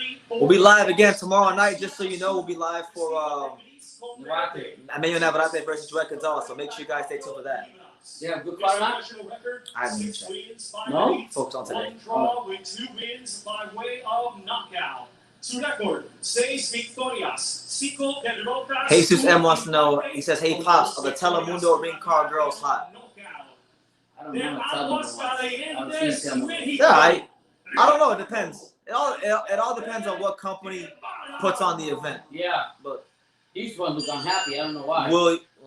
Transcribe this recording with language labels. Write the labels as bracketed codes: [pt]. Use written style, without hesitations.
[en] We'll be live again tomorrow night, just so you know. We'll be live for Emmanuel Navarrete versus Jorge Gonzalez, so make sure you guys stay tuned for that. Yeah, good fight, huh? I haven't even checked. No? Focus on today. One draw with 2 wins by way of knockout. [es] Su récord, 6 victorias, 5 derrotas. [en] Jesus M wants to know, he says, hey, Pops, are the Telemundo ring card girls hot? I don't know what Telemundo. Yeah, I don't know. It depends. It all depends on what company puts on the event. Yeah, But these ones look unhappy. I don't know why.